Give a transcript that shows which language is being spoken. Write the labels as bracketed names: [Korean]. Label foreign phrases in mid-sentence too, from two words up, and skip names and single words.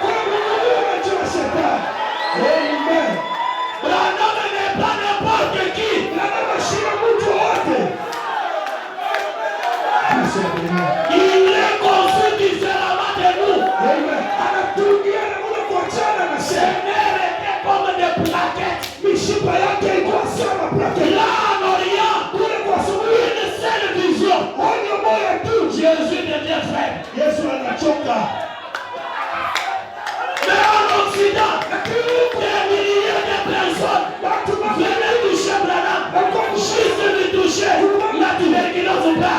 [French] Branham n'est pas n'importe qui. Il est conçu nerfs étaient comme des plaquettes. [Swahili] Mishipa yake ilikuwa sawa plaquettes. [French] Là en Orient, [Swahili] kule kwa asubuhi, [French] une seule vision. [Swahili] Onyo moja tu. [French] Jésus devient faible. [Swahili] Yesu anachoka. [French] Mais en Occident, des milliers de personnes venaient toucher Branham. Juste de toucher, la tuberculose part.